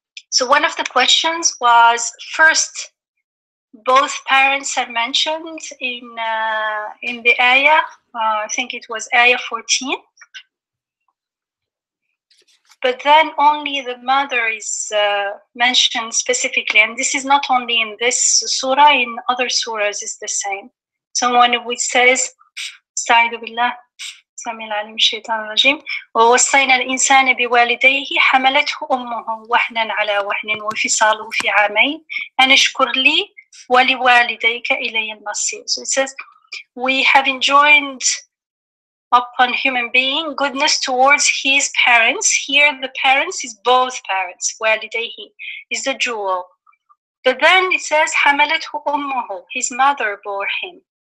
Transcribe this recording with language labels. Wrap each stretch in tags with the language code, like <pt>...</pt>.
<en>So one of the questions was, first, both parents are mentioned in the ayah. I think it was ayah 14. But then only the mother is mentioned specifically, and this is not only in this surah, in other surahs it's the same.</en> <ar>So when it says, استعيذ بالله السميع العليم من الشيطان الرجيم ووصينا الإنسان بوالديه حملته أمه وهنا على وهن وفصاله في عامين أن اشكر لي ولوالديك إلي المصير.</ar> <en>So it says, we have enjoined upon human being goodness towards his parents. Here the parents is both parents. والديه is the jewel. But then it says حملته أمه, his mother bore him.</en>